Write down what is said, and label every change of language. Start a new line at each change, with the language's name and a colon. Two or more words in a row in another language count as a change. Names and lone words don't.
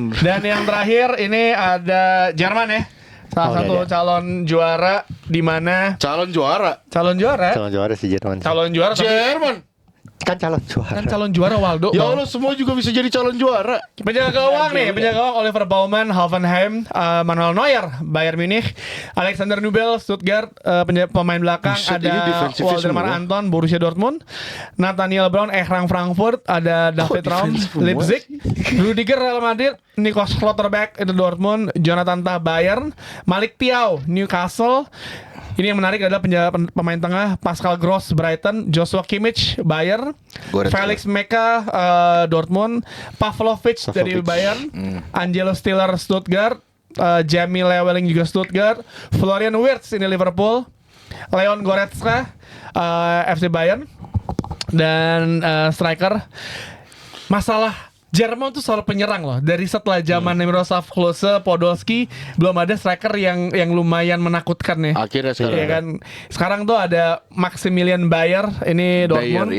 Indonesian: dan yang terakhir ini ada Jerman ya. Salah Oh, satu iya, iya. calon juara di mana Calon juara. calon juara Calon juara si Jerman. calon juara tapi Jerman. Kan calon juara. kan calon juara Waldo. Ya Allah semua juga bisa jadi calon juara. Penjaga gawang nih, penjaga gawang Oliver Baumann, Hoffenheim, Manuel Neuer, Bayern Munich, Alexander Nubel, Stuttgart, pemain belakang Buset, ini ada defensifnya Waldemar semua. Anton, Borussia Dortmund, Nathaniel Brown, Eintracht Frankfurt, ada David Raum, defense semua Leipzig, Rudiger Real Madrid, Nico Schlotterbeck itu Dortmund, Jonathan Tah Bayern, Malik Thiaw Newcastle. Ini yang menarik adalah pemain tengah Pascal Gross Brighton, Joshua Kimmich Bayern, Goretzka. Felix Meka Dortmund, Pavlovic dari Bayern, Angelo Stiller Stuttgart, Jamie Leweling juga Stuttgart, Florian Wirtz ini Liverpool, Leon Goretzka FC Bayern, dan striker. Masalah Jerman tuh soal penyerang loh. Dari setelah zaman Miroslav Klose, Podolski, belum ada striker yang lumayan menakutkan ya. Akhirnya sekarang. Iya kan. Sekarang tuh ada Maximilian Bayer ini Dortmund.